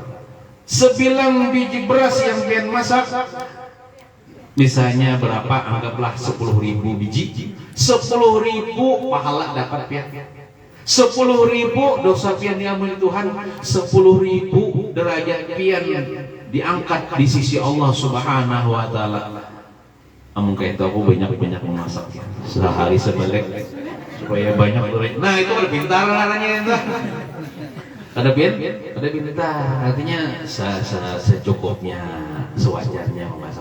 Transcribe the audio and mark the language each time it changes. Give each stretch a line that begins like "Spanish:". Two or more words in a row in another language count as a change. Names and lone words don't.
Indonesian: 9 biji beras yang pian masak Misalnya berapa, anggaplah 10.000 biji, 10.000 pahala dapat pian, 10.000 dosa pian diampuni Tuhan, 10.000 derajat pian diangkat di sisi Allah
Arabic: سبحانه وتعالى.
Banjar: Amun kayak itu aku banyak memasak sehari sebalik supaya banyak duit. Nah itu ada pintar namanya itu. Ada pintar, artinya secukupnya, sewajarnya memasak.